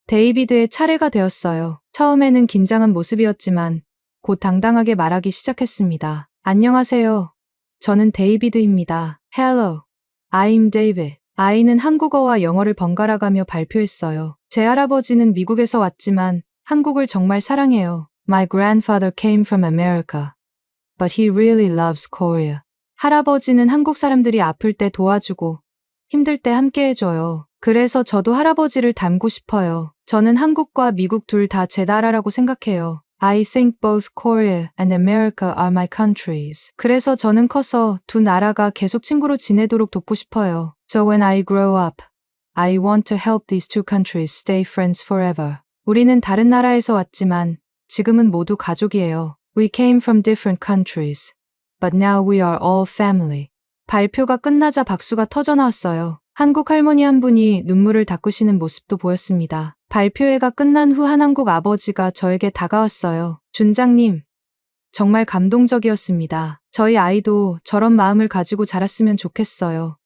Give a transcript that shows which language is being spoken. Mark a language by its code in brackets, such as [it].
[ko] 데이비드의 차례가 되었어요. 처음에는 긴장한 모습이었지만 곧 당당하게 말하기 시작했습니다. 안녕하세요. 저는 데이비드입니다. [en] Hello, I'm David. [ko] 아이는 한국어와 영어를 번갈아가며 발표했어요. 제 할아버지는 미국에서 왔지만 한국을 정말 사랑해요. [en] My grandfather came from America, but he really loves Korea. [ko] 할아버지는 한국 사람들이 아플 때 도와주고 힘들 때 함께 해줘요. 그래서 저도 할아버지를 닮고 싶어요. 저는 한국과 미국 둘 다 제 나라라고 생각해요. [en] I think both Korea and America are my countries. [ko] 그래서 저는 커서 두 나라가 계속 친구로 지내도록 돕고 싶어요. [en] So when I grow up, I want to help these two countries stay friends forever. [ko] 우리는 다른 나라에서 왔지만 지금은 모두 가족이에요. [en] We came from different countries, but now we are all family. [ko] 발표가 끝나자 박수가 터져나왔어요. 한국 할머니 한 분이 눈물을 닦으시는 모습도 보였습니다. 발표회가 끝난 후 한 한국 아버지가 저에게 다가왔어요. 준장님, 정말 감동적이었습니다. 저희 아이도 저런 마음을 가지고 자랐으면 좋겠어요.